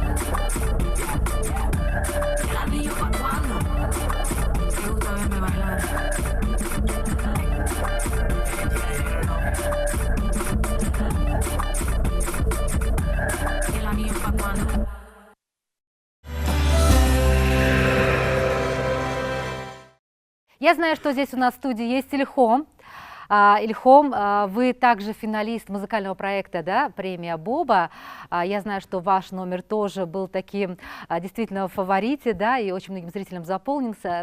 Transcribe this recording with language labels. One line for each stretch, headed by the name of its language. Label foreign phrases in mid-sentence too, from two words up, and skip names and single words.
Spanish: Y el anillo pa' cuando. Me gusta verme bailar. Y el anillo pa' cuando.
Russian: Я знаю, что здесь у нас в студии есть Ильхом. Ильхом, вы также финалист музыкального проекта, да, премия Боба. Я знаю, что ваш номер тоже был таким действительно в фаворите, да, и очень многим зрителям заполнился.